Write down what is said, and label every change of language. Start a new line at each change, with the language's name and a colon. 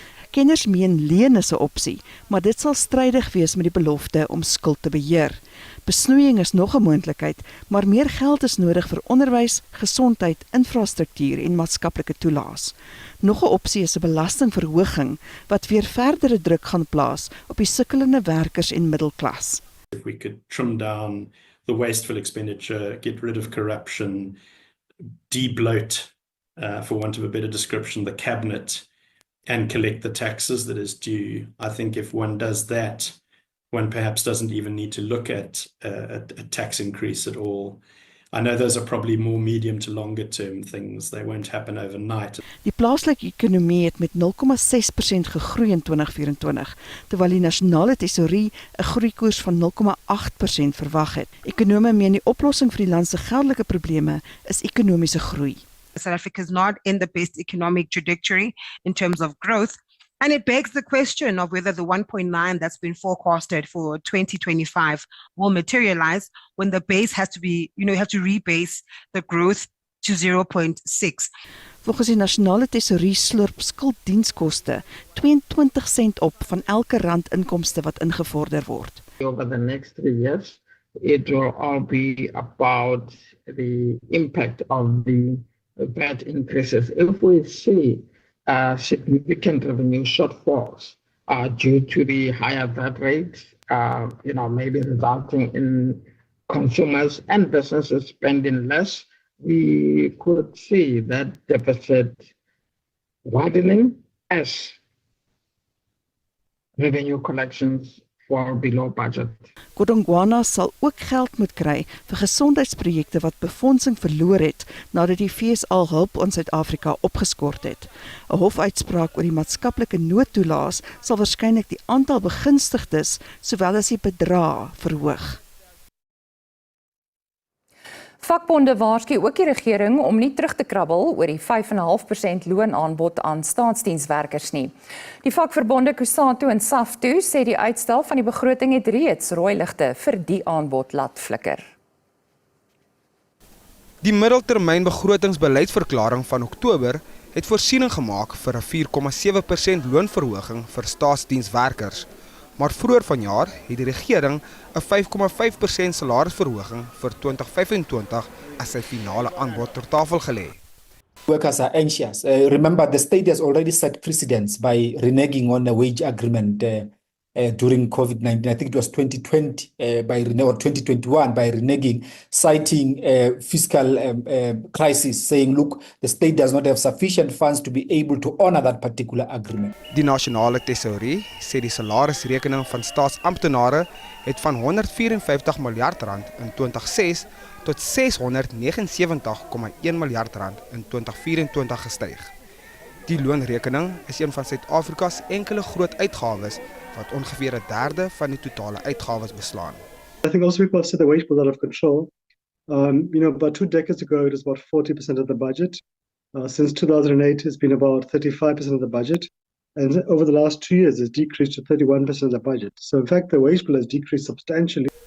Afrikaans: Kenners meen leen is 'n opsie, maar dit sal strydig wees met die belofte om skuld te beheer. Besnoeiing is nog 'n moontlikheid, maar meer geld is nodig vir onderwys, gesondheid, infrastruktuur en maatskaplike toelaas. Nog 'n opsie is 'n belastingverhoging wat weer verdere druk gaan plaas op die sukkelende werkers en middelklas.
English: If we could trim down the wasteful expenditure, get rid of corruption, de-bloat, for want of a better description, the cabinet, and collect the taxes that is due. I think if one does that, one perhaps doesn't even need to look at a tax increase at all. I know those are probably more medium to longer term things. They won't happen overnight.
Afrikaans: Die plaaslike ekonomie het met 0,6% gegroei in 2024, terwyl die nasionale tesourie 'n groeikoers van 0,8% verwag het. Ekonome meen die oplossing vir die land se geldelike probleme is ekonomiese groei.
English: South Africa is not in the best economic trajectory in terms of growth. And it begs the question of whether the 1.9 that's been forecasted for 2025 will materialize when the base has to be, you have to rebase the growth to 0.6.
Afrikaans: Volgens die nasionale tesourie slurp skulddienskoste 22 sent op van elke rand inkomste wat ingevorder word.
English: Over the next 3 years, it will all be about the impact of the VAT increases. If we see significant revenue shortfalls due to the higher VAT rates, maybe resulting in consumers and businesses spending less, we could see that deficit widening as revenue collections fall below budget.
Afrikaans: Godongwana sal ook geld moet kry vir gesondheidsprojekte wat befondsing verloor het nadat die FSA hulp aan Suid-Afrika opgeskort het. 'n Hofuitspraak oor die maatskaplike noodtoelaas sal waarskynlik die aantal begunstigdes sowel as die bedrag verhoog. Vakbonde waarsku ook die regering om nie terug te krabbel oor die 5,5% loonaanbod aan staatsdienswerkers nie. Die vakverbonde Kusatu en Saftu sê die uitstel van die begroting het reeds rooi ligte vir die aanbod laat flikker. Die middeltermyn begrotingsbeleidsverklaring van Oktober het voorsiening gemaak vir 'n 4,7% loonverhoging vir staatsdienswerkers. Maar vroeër vanjaar het die regering 'n 5,5% salarisverhoging vir 2025 as sy finale aanbod ter tafel gelê.
English: Workers are anxious. Remember, the state has already set precedents by reneging on a wage agreement during COVID-19. I think it was 2020 or 2021 by reneging, citing fiscal crisis, saying, look, the state does not have sufficient funds to be able to honor that particular agreement.
Afrikaans: Die nasionale tesourie sê die salarisrekening van staatsamptenare het van 154 miljard rand in 2006 tot 679,1 miljard rand in 2024 gestyg. Die loonrekening is een van Suid-Afrika's enkele groot uitgawes wat ongeveer 1/3 van die totale uitgawes beslaan.
English: I think also people have said the wage bill is out of control. About 2 decades ago, it was about 40% of the budget. Since 2008, it's been about 35% of the budget. And over the last 2 years, it's decreased to 31% of the budget. So in fact, the wage bill has decreased substantially.